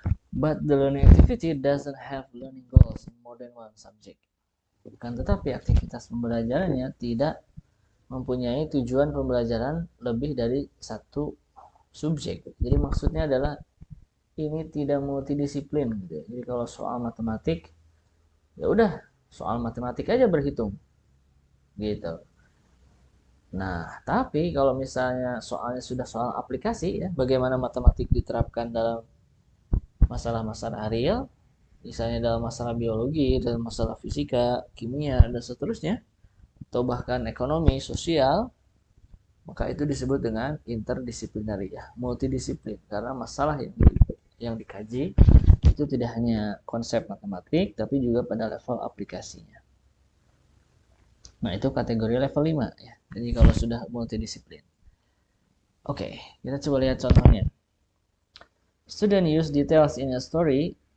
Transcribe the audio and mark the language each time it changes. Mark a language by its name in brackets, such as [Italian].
[English] But the learning activity doesn't have learning goals in more than one subject. [Indonesian] Kan tetapi aktivitas pembelajarannya tidak mempunyai tujuan pembelajaran lebih dari satu subjek. Jadi maksudnya adalah ini tidak multidisiplin gitu ya. Jadi kalau soal matematik ya udah soal matematik aja berhitung gitu. Nah, tapi kalau misalnya soalnya sudah soal aplikasi ya, bagaimana matematik diterapkan dalam masalah-masalah real, misalnya dalam masalah biologi, dalam masalah fisika, kimia, dan seterusnya, atau bahkan ekonomi, sosial, maka itu disebut dengan interdisipliner ya, multidisiplin. Karena masalah yang dikaji itu tidak hanya konsep matematik, tapi juga pada level aplikasinya. Nah, itu kategori level 5 ya. Jadi kalau sudah multidisiplin. Oke, kita coba lihat contohnya. [English] Student use details in a story.